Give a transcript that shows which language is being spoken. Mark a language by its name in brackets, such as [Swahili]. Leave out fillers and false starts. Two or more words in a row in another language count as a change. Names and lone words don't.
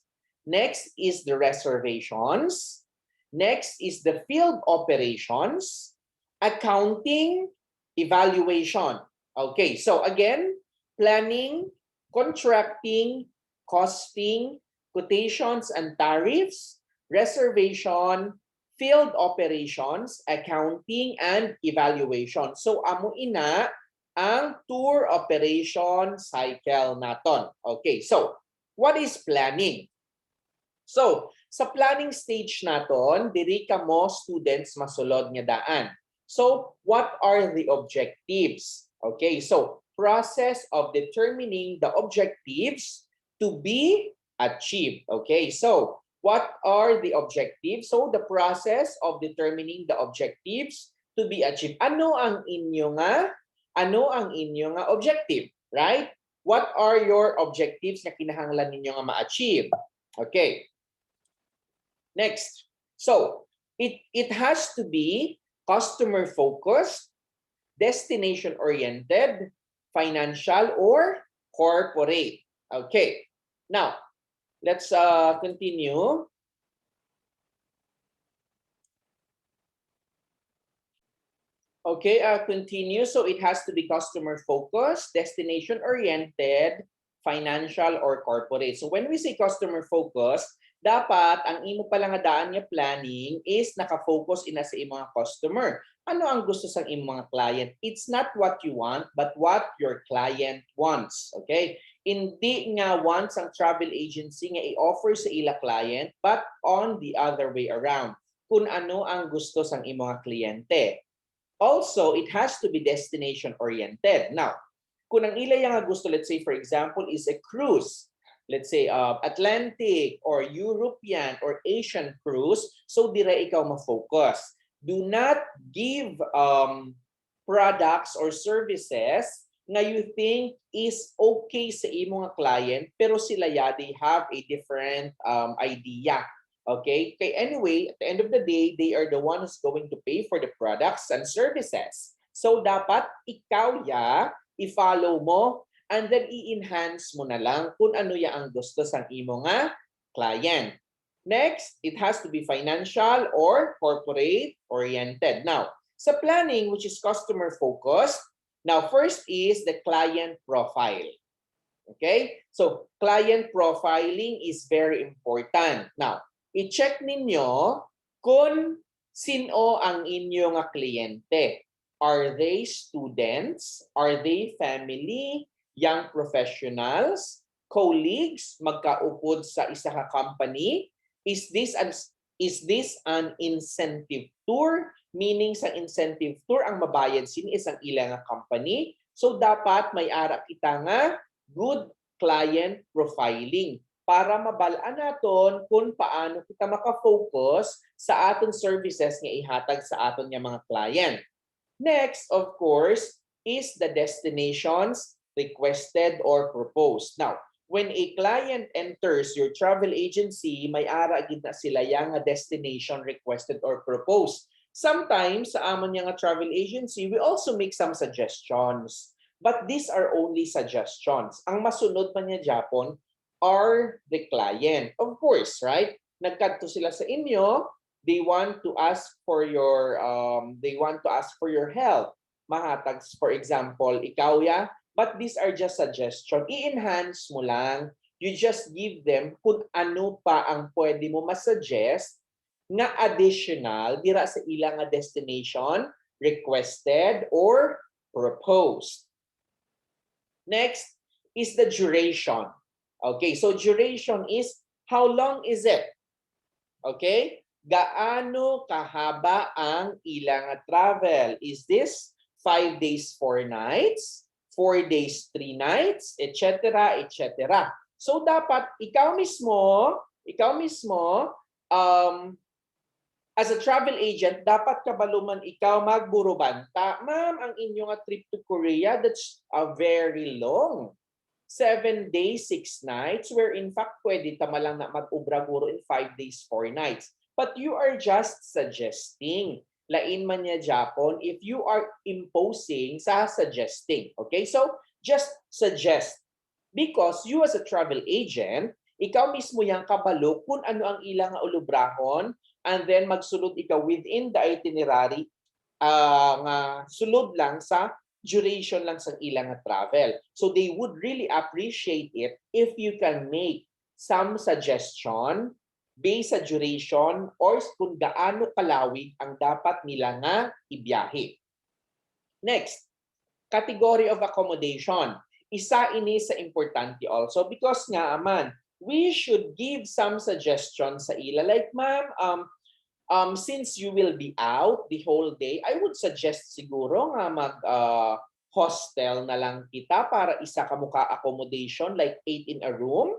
[English] Next is the reservations. Next is the field operations, accounting, evaluation. Okay, so again, planning, contracting, costing, quotations and tariffs, reservation, field operations, accounting, and evaluation. [Hiligaynon] So amo ina ang [English] tour operation cycle [Hiligaynon] naton. [English] Okay, so what is planning? So, [Hiligaynon] sa planning stage naton, diri ka mo students masulod nga daan. [English] So, what are the objectives? Okay, so process of determining the objectives to be achieved. Okay, so what are the objectives? So, the process of determining the objectives to be achieved. [Hiligaynon] Ano ang inyo nga objective, right? [English] What are your objectives [Hiligaynon] na kinahanglan ninyo nga ma-achieve? [English] Okay. Next, so it has to be customer focused, destination oriented, financial, or corporate. Okay, now let's continue. Okay, continue. So it has to be customer focused, destination oriented, financial, or corporate. So when we say customer focused, [Hiligaynon] dapat ang imo pala nga daan nga planning is naka-focus ina sa imong mga customer. Ano ang gusto sa imong mga client? [English] It's not what you want, but what your client wants. [Hiligaynon] Okay? Hindi nga wants ang [English] travel agency [Hiligaynon] nga i-offer sa ila client, [English] but on the other way around. [Hiligaynon] Kung ano ang gusto sa imong mga kliyente. [English] Also, it has to be destination-oriented. Now, [Hiligaynon] kung ang ila nga gusto, [English] let's say for example, is a cruise, let's say Atlantic or European or Asian cruise, [Hiligaynon] so dira ikaw ma-focus. [English] Do not give products or services nga you think is okay [Hiligaynon] sa imo nga client pero sila [English] they have a different idea. Okay? Okay, anyway, at the end of the day, they are the ones going to pay for the products and services. [Hiligaynon] So dapat ikaw i-follow mo and then i-enhance mo na lang kung ano ang gusto sa imo nga client. [English] Next, it has to be financial or corporate oriented. Now, sa planning, which is customer focused, now first is the client profile. Okay? So, client profiling is very important. [Hiligaynon] Now, i-check ninyo kung sino ang inyong kliyente. [English] Are they students? Are they family? Young professionals? Colleagues? [Hiligaynon] Magkaupod sa isa ka company? [English] Is this an incentive tour? [Hiligaynon] Meaning sa incentive tour ang mabayad sin isang ilang company. So dapat may ara kita nga [English] good client profiling [Hiligaynon] para mabalaan naton kung paano kita maka-focus sa aton services nga ihatag sa aton nga mga client. [English] Next, of course, is the destinations requested or proposed. Now, when a client enters your travel agency, [Hiligaynon] may ara gid na sila yang [English] destination requested or proposed. Sometimes [Hiligaynon] sa amon nga travel agency, [English] we also make some suggestions. But these are only suggestions. [Hiligaynon] Ang masunod pa niya Japon are the client. [English] Of course, right? [Hiligaynon] Nagkadto sila sa inyo, [English] they want to ask for your help. Mahatag, for example, ikaw but these are just suggestions. [Hiligaynon] I-enhance mo lang. [English] You just give them [Hiligaynon] kung ano pa ang pwede mo masuggest nga additional dira sa ilang [English] destination requested or proposed. Next is the duration. Okay, so duration is how long is it? Okay? [Hiligaynon] Gaano kahaba ang ilang travel? [English] Is this 5 days, 4 nights? 4 days, 3 nights, etc., etc. [Hiligaynon] So dapat ikaw mismo, [English] as a travel agent, [Hiligaynon] dapat kabaluman ikaw magburubanta. [English] Ma'am, [Hiligaynon] ang inyong [English] trip to Korea, that's very long. 7 days, 6 nights, where in fact, [Hiligaynon] pwede tama lang na mag-ubra-guro in 5 days, 4 nights. [English] But you are just suggesting. [Hiligaynon] Lain man niya Japon [English] if you are imposing sa suggesting. Okay? So, just suggest. Because you as a travel agent, [Hiligaynon] ikaw mismo yang kabalo kung ano ang ilang ulubrahon and then magsulod ikaw within the itinerary nga sulod lang sa duration lang sa ilang travel. [English] So, they would really appreciate it if you can make some suggestion based sa duration or [Hiligaynon] kung gaano kalawig ang dapat nila nga ibiyahe. [English] Next, category of accommodation. [Hiligaynon] Isa ini sa importante also because nga man, [English] we should give some suggestions [Hiligaynon] sa ila. [English] Like ma'am, since you will be out the whole day, I would suggest [Hiligaynon] siguro nga hostel na lang kita para isa ka muka [English] accommodation like 8 in a room.